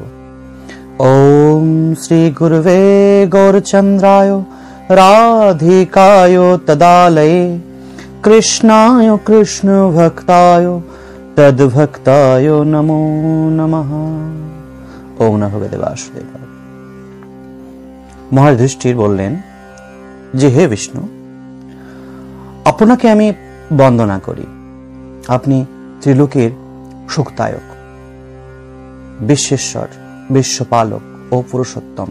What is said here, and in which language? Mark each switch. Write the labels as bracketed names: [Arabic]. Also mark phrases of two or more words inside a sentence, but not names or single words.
[Sanskrit] ওম শ্রী গুরুবে গৌরচন্দ্রায় রাধিকায় তদালয়ে কৃষ্ণায় কৃষ্ণ ভক্তায় তদ্ভক্তায় নমো নমঃ। ওম নমো ভগবতে বাসুদেবায়। [Bangla] মহারাজ যুধিষ্ঠির বললেন যে, হে বিষ্ণু, আপনাকে আমি বন্দনা করি। আপনি ত্রিলোকের সুখদায়ক, বিশ্বেশ্বর, বিশ্বপালক ও পুরুষোত্তম।